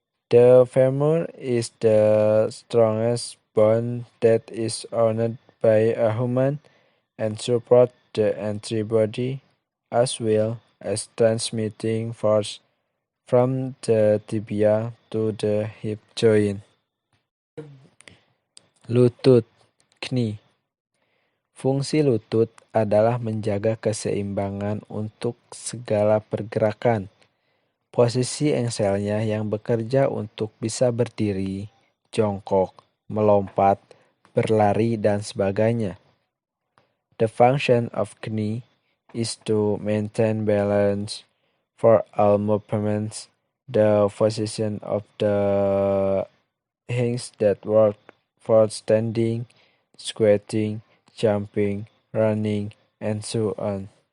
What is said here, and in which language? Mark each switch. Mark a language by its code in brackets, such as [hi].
[en] The femur is the strongest bone that is owned by a human and support the entire body as well as transmitting force from the tibia to the hip joint. [id] Lutut, knee. Fungsi lutut adalah menjaga keseimbangan untuk segala pergerakan. Posisi engselnya yang bekerja untuk bisa berdiri, jongkok, melompat, berlari, dan sebagainya. [en] The function of knee is to maintain balance for all movements. The position of the hands that work for standing, squatting, jumping, running, and so on.